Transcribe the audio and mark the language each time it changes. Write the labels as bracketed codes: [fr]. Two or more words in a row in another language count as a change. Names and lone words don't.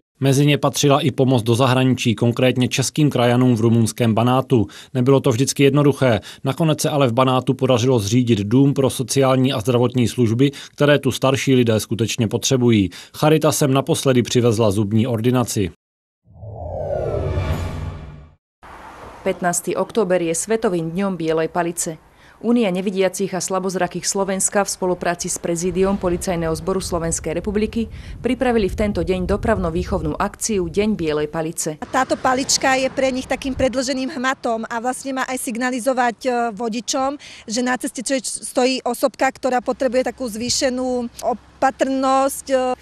[cs] Mezi ně patřila i pomoc do zahraničí, konkrétně českým krajanům v rumunském Banátu. Nebylo to vždycky jednoduché, nakonec se ale v Banátu podařilo zřídit dům pro sociální a zdravotní služby, které tu starší lidé skutečně potřebují. Charita sem naposledy přivezla zubní ordinaci. [sk] 15. október je Svetovým dňom bielej palice. Únia nevidiacich a slabozrakých Slovenska v spolupráci s prezídiom Policajného zboru Slovenskej republiky pripravili v tento deň dopravno-výchovnú akciu Deň bielej palice. Táto palička je pre nich takým predĺženým hmatom a vlastne má aj signalizovať vodičom, že na ceste stojí osobka, ktorá potrebuje takú zvýšenú opatrnosť.